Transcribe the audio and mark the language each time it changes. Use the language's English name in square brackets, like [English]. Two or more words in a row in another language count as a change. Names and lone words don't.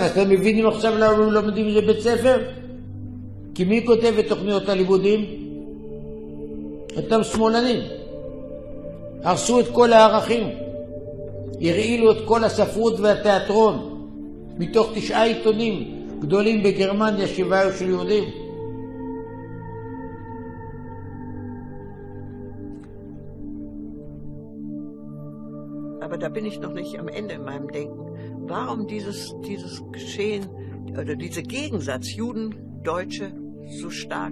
[Hebrew] אתם מבינים עכשיו למה הם לומדים את זה בית ספר? כי מי כותב את תוכניות הלימודים? אותם שמאלנים. הרסו את כל הערכים. הרעילו את כל הספרות והתיאטרון. מתוך 9 עיתונים גדולים בגרמניה, 7 היו של יהודים. [German] Aber da bin ich noch nicht am Ende in meinem Denken. Warum dieses Geschehen oder dieser Gegensatz Juden-Deutsche so stark?